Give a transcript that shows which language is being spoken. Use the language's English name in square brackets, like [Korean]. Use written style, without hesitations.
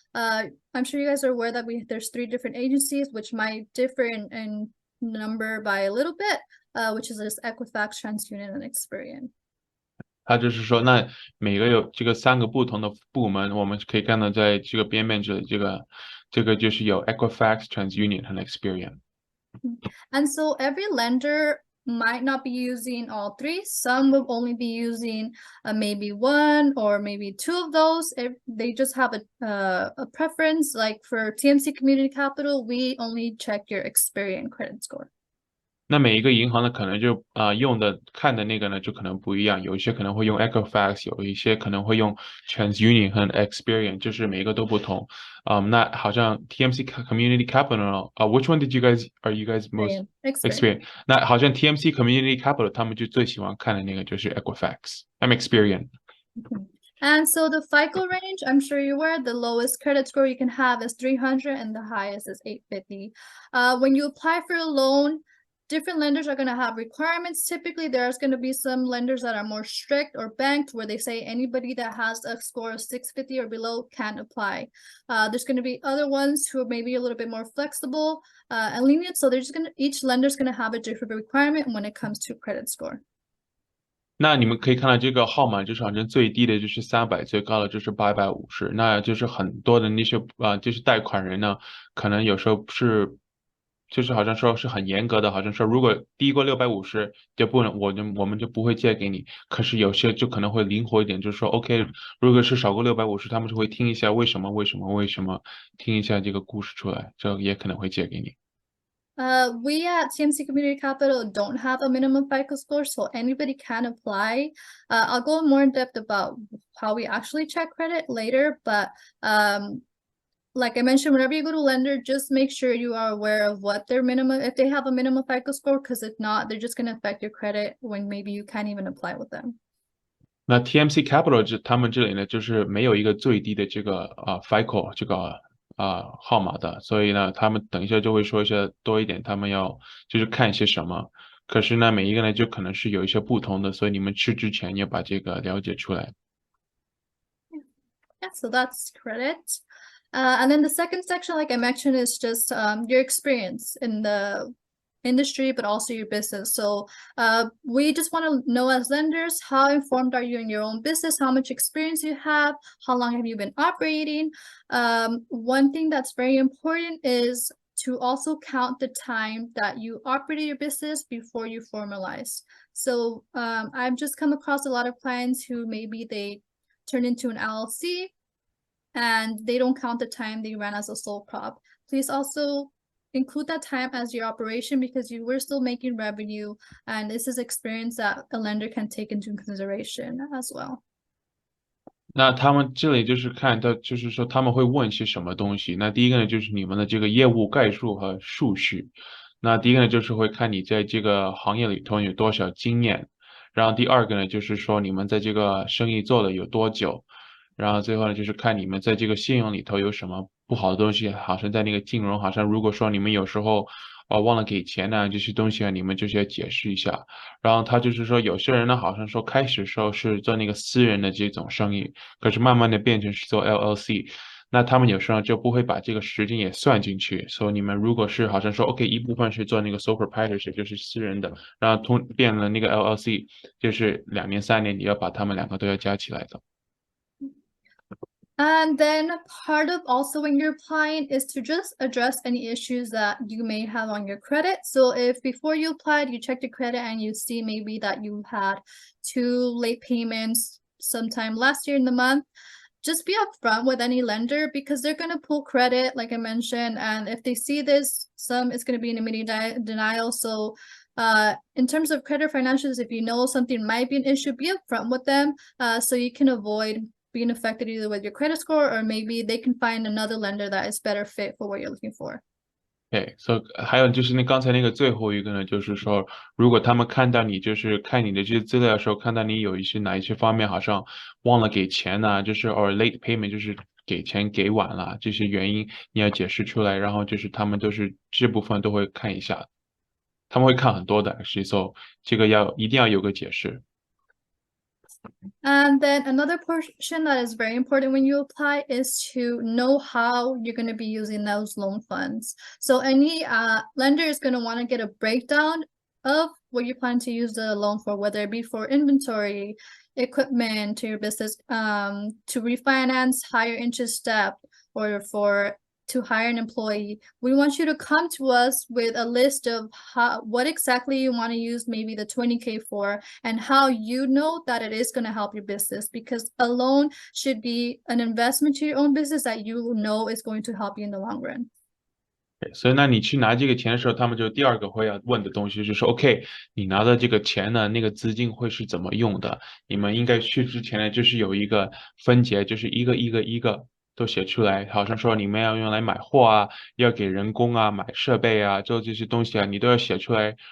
[English] I'm sure you guys are aware that there's 3 different agencies, which might differ in number by a little bit, which is just Equifax, TransUnion, and Experian. [Chinese] 它就是说，那每个有这个3个不同的部门，我们可以看到在这个边这里，这个就是有 Equifax, TransUnion 和 Experian。 [English] And so every lender might not be using all 3. Some will only be using maybe 1 or maybe 2 of those. If they just have a preference. Like for TMC Community Capital, we only check your Experian credit score. [Chinese] 那每一个银行呢，可能就看的那个呢，就可能不一样。有一些可能会用 Equifax， 有一些可能会用 TransUnion 和 Experian， 就是每一个都不同。那好像 TMC Community Capital， [English] which one are you guys most Experian？ [Chinese] 那好像 TMC Community Capital 他们就最喜欢看的那个就是 Equifax， [English] I'm Experian。 And so the FICO range, I'm sure you're aware, the lowest credit score you can have is 300 and the highest is 850. When you apply for a loan, different lenders are going to have requirements. Typically, there's going to be some lenders that are more strict or banked where they say anybody that has a score of 650 or below can apply. There's going to be other ones who are maybe a little bit more flexible and lenient. So each lender's going to have a different requirement when it comes to credit score. [Chinese] 那你们可以看到这个号码，就是好像最低的就是300，最高的就是850。那就是很多的那些就是贷款人呢，可能有时候就是好像说是很严格的，好像说如果低过650就不能，我们就不会借给你。可是有些就可能会灵活一点，就是说 OK， 如果是少过650，他们就会听一下为什么，听一下这个故事出来，这也可能会借给你。 [English] We at TMC Community Capital don't have a minimum FICO score, so anybody can apply. I'll go more in depth about how we actually check credit later, but like I mentioned, whenever you go to lender, just make sure you are aware of what their minimum, if they have a minimum FICO score, because if not, they're just going to affect your credit when maybe you can't even apply with them. [Chinese] 那 TMC Capital 他们这里呢，就是没有一个最低的这个FICO 这个号码的，所以呢，他们等一下就会说一些多一点，他们要就是看一些什么。可是呢，每一个呢就可能是有一些不同的，所以你们吃之前要把这个了解出来。 [English] Yeah, so that's credit. And then the second section, like I mentioned, is just your experience in the industry, but also your business. So we just want to know as lenders, how informed are you in your own business? How much experience you have? How long have you been operating? One thing that's very important is to also count the time that you operated your business before you formalize. So I've just come across a lot of clients who maybe they turn into an LLC and they don't count the time they ran as a sole prop. Please also include that time as your operation because you were still making revenue, and this is experience that a lender can take into consideration as well. [Chinese] 那他们这里就是看到，就是说他们会问些什么东西。那第一个呢，就是你们的这个业务概述和数据。那第一个呢，就是会看你在这个行业里头有多少经验。然后第二个呢，就是说你们在这个生意做了有多久。然后最后呢，就是看你们在这个信用里头有什么不好的东西，好像在那个金融，好像如果说你们有时候忘了给钱呢，这些东西啊，你们就是要解释一下。然后他就是说，有些人呢，好像说开始时候是做那个私人的这种生意，可是慢慢的变成是做 LLC， 那他们有时候就不会把这个时间也算进去。所以你们如果是好像说 OK， 一部分是做那个 sole proprietorship， 就是私人的，然后变了那个 LLC， 就是2年3年，你要把他们2个都要加起来的。 [English] And then part of also when you're applying is to just address any issues that you may have on your credit. So if before you applied, you checked your credit and you see maybe that you had 2 late payments sometime last year in the month, just be upfront with any lender because they're going to pull credit, like I mentioned. And if they see this, it's going to be an immediate denial. So in terms of credit financials, if you know something might be an issue, be upfront with them so you can avoid being affected either with your credit score or maybe they can find another lender that is better fit for what you're looking for. [Chinese] 对，所以还有就是刚才那个最后一个呢，就是说，如果他们看到你就是看你的这些资料的时候，看到你有哪一些方面好像忘了给钱呐、就是 [English] or late payment， [Chinese] 就是给钱给晚了，这些原因你要解释出来，然后就是他们都是这部分都会看一下，他们会看很多的，所以这个一定要有个解释。 [English] And then another portion that is very important when you apply is to know how you're going to be using those loan funds. So any lender is going to want to get a breakdown of what you plan to use the loan for, whether it be for inventory, equipment to your business, to refinance higher interest debt, or for to hire an employee. We want you to come to us with a list of what exactly you want to use maybe the 20K for, and how you know that it is going to help your business, because a loan should be an investment to your own business that you know is going to help you in the long run. [Chinese] 所以，那你去拿这个钱的时候，他们就第二个会要问的东西就是说，OK，你拿的这个钱呢，那个资金会是怎么用的？你们应该去之前呢，就是有一个分节，就是一个都写出来，好像说你们要用来买货啊，要给人工啊，买设备啊，做这些东西啊，你都要写出来。